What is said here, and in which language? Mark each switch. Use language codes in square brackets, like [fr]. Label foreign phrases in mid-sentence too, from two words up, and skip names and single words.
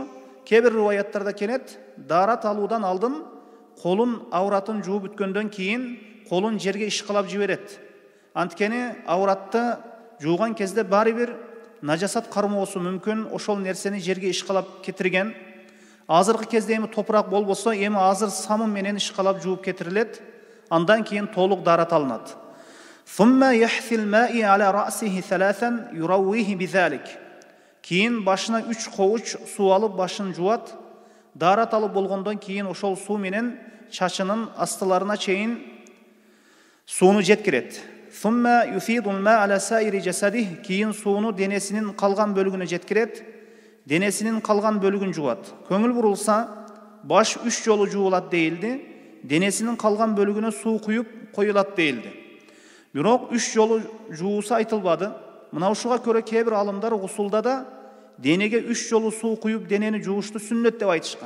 [ky] Кээ бир риwayаттарда келет, даарат алуудан алдын колун ауратын жууп бүткөндөн кийин колун жерге ишкалап жиберет. Анткени ауратты жууган кезде баары бир нажасат кармоосу мүмкүн, ошол нерсени жерге ишкалап кетирген. Азыркы кезде эми топурак болбосо, эми азыр самын менен ишкалап жууп кетирилет. Андан кийин толук даарат алынат. [ar] ثم يحثي الماء على رأسه ثلاثا يرويه بذلك. [ky] Кийин башына 3 кобуч суу алып башын жуат. Даарат алып болгондон кийин ошол суу менен чачынын астыларына чейин сууну жеткирет. [ar] ثم يفيض الماء على سائر جسده. [ky] Кийин сууну денесинин калган бөлүгүнө жеткирет. Денесинин калган бөлүгүн жуат. Көңүл бурулса, баш 3 жолу жуулат дейилди. Денесинин калган бөлүгүнө суу куюп коюлат дейилди. Бирок 3 жолу жууса айтылбады. Мына ушуга көрө кээ бир алымдар гусулда да денеге 3 жолу суу куюп денени жуушту сүннөт деп айтышкан.